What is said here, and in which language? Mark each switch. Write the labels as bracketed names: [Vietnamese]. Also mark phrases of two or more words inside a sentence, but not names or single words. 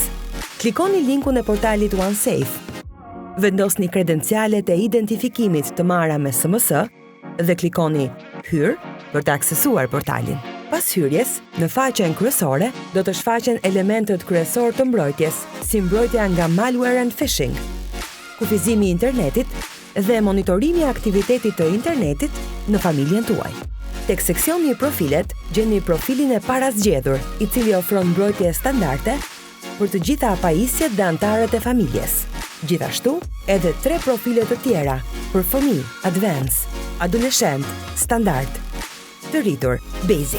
[Albanian] Klikoni linkun e portalit OneSafe. Vendosni kredencialet e identifikimit të marra me SMS dhe klikoni Hyr për të aksesuar portalin. Pas hyrjes, në faqen kryesore do të shfaqen elementët kryesor të mbrojtjes, si mbrojtja nga [English] malware and phishing, [Albanian] kufizimi i internetit dhe monitorimi i aktivitetit të internetit në familjen tuaj. Tek seksioni i profilet, gjeni profilin e parazgjedhur, i cili ofron mbrojtje standarde për të gjitha pajisjet dhe anëtarët e familjes. Gjithashtu, edhe 3 profile të tjera për fëmijë, advance, adoleshent, standard, të rritur, basic.